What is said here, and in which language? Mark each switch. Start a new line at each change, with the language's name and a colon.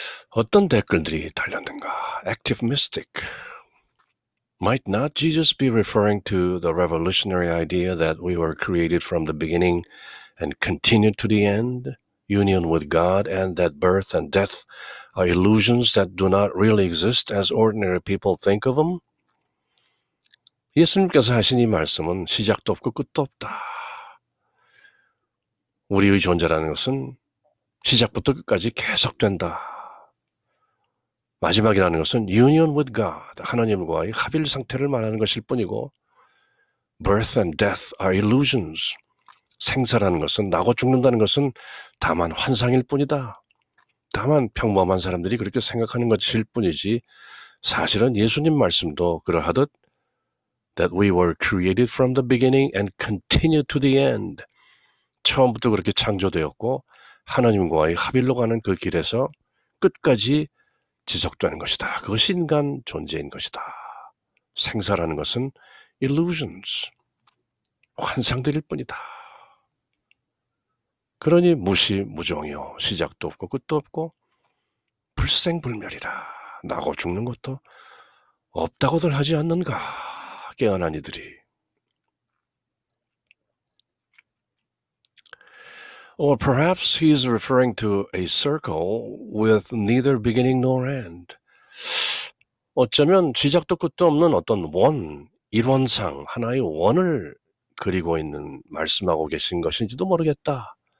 Korean: 어떤 댓글들이 달렸는가? Active Mystic.
English: Might not Jesus be referring to the revolutionary idea that we were created from the beginning and continue to the end, union with God, and that birth and death are illusions that do not really exist as ordinary people think of them?
Korean: 예수님께서 하신 이 말씀은 시작도 없고 끝도 없다. 우리의 존재라는 것은 시작부터 끝까지 계속된다. 마지막이라는 것은
English: union with God,
Korean: 하나님과의 합일 상태를 말하는 것일 뿐이고
English: birth and death are illusions.
Korean: 생사라는 것은, 나고 죽는다는 것은 다만 환상일 뿐이다. 다만 평범한 사람들이 그렇게 생각하는 것일 뿐이지 사실은 예수님 말씀도 그러하듯
English: that we were created from the beginning and continue to the end.
Korean: 처음부터 그렇게 창조되었고 하나님과의 합일로 가는 그 길에서 끝까지 지속되는 것이다. 그것이 인간 존재인 것이다. 생사라는 것은 illusions, 환상들일 뿐이다. 그러니 무시무종이요, 시작도 없고 끝도 없고 불생불멸이라, 나고 죽는 것도 없다고들 하지 않는가, 깨어난 이들이.
English: Or perhaps he is referring to a circle with neither beginning nor end.
Korean: 어쩌면 시작도 끝도 없는 어떤 일원상, 하나의 원을 그리고 말씀하고 계신 것인지도 모르겠다.